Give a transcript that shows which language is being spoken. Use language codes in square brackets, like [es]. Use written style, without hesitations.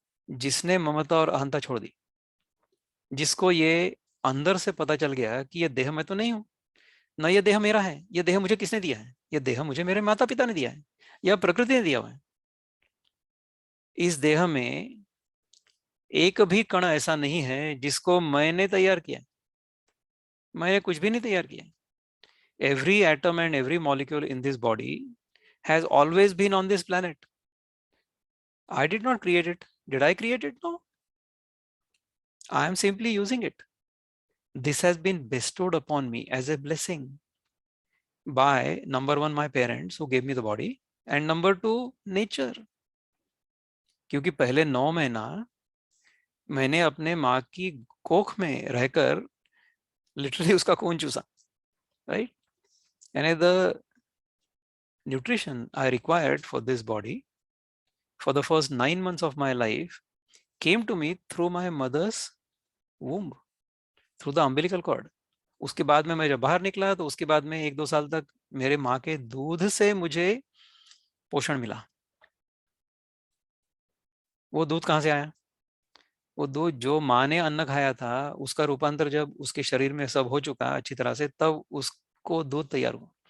[hi] जिसने ममता और अहंता छोड़ दी, जिसको ये अंदर से पता चल गया कि ये देह मैं तो नहीं हूं, ना ये देह मेरा है, ये देह मुझे किसने दिया है, ये देह मुझे मेरे माता पिता ने दिया है या प्रकृति ने दिया हुआ है। इस देह में एक भी कण ऐसा नहीं है जिसको मैंने तैयार किया। मैंने कुछ भी नहीं तैयार किया। [en] Every atom and every molecule in this body has always been on this planet. I did not create it. Did I create it? No. I am simply using it. This has been bestowed upon me as a blessing by number 1 my parents who gave me the body and number 2 nature. [hi] क्योंकि पहले 9 महीना मैंने अपने माँ की कोख में रहकर लिटरली उसका खून चूसा, राइट। [en] यानी the nutrition I required for this body for the first 9 months of my life came to me through my mother's womb, through the umbilical cord. [hi] उसके बाद में मैं जब बाहर निकला तो उसके बाद में 1-2 साल तक मेरे माँ के दूध से मुझे पोषण मिला। वो दूध कहाँ से आया? वो दूध जो माँ ने अन्न खाया था उसका रूपांतर जब उसके शरीर में सब हो चुका अच्छी तरह से, तब उसको दूध तैयार हुआ।